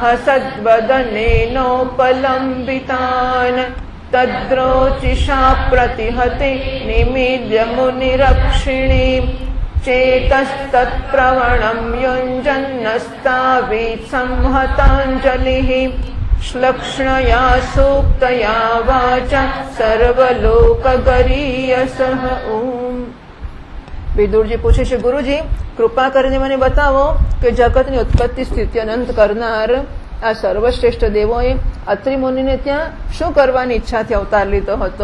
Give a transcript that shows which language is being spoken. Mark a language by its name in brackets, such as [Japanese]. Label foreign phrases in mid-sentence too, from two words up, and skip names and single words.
[Sanskrit] हसद्वदनेनोपलम्बितान् तद्रोचिषा प्रतिहते निमील्य मुनिरक्षिणीम् चेतस्तत्प्रवणं युञ्जन्नस्तावीत् संहताञ्जलिः श्लक्ष्णया सूक्तया वाचा सर्वलोकगरीयसः. ओम. [Gujarati] વિદુરજી પૂછે છે, ગુરુજી કૃપા કરીને મને બતાવો કે જગતની ઉત્પત્તિ સ્થિતિ અનંત કરનાર આ સર્વશ્રેષ્ઠ દેવોએ અત્રિ મુનિને ત્યાં શું કરવાની ઈચ્છાથી અવતાર લીધો હતો?